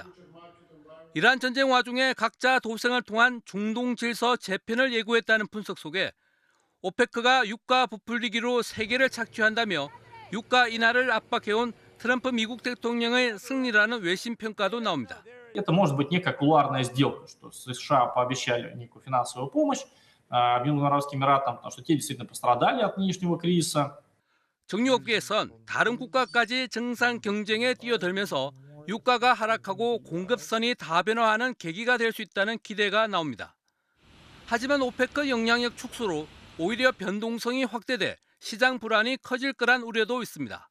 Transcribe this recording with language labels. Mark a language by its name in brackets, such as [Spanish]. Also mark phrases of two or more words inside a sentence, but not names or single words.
[Korean] 이란 전쟁 와중에 각자 도생을 통한 중동 질서 재편을 예고했다는 분석 속에 오페크가 유가 부풀리기로 세계를 착취한다며 유가 인하를 압박해온 트럼프 미국 대통령의 승리라는 외신 평가도 나옵니다. [Russian] Это может быть некая кулуарная сделка, что США пообещали некую финансовую помощь Объединенным Арабским Эмиратам, потому что те действительно пострадали от нынешнего кризиса. [Korean] 정유업계에선 다른 국가까지 정상 경쟁에 뛰어들면서 유가가 하락하고 공급선이 다변화하는 계기가 될 수 있다는 기대가 나옵니다. 하지만 오페크 영향력 축소로 오히려 변동성이 확대돼 시장 불안이 커질 거란 우려도 있습니다.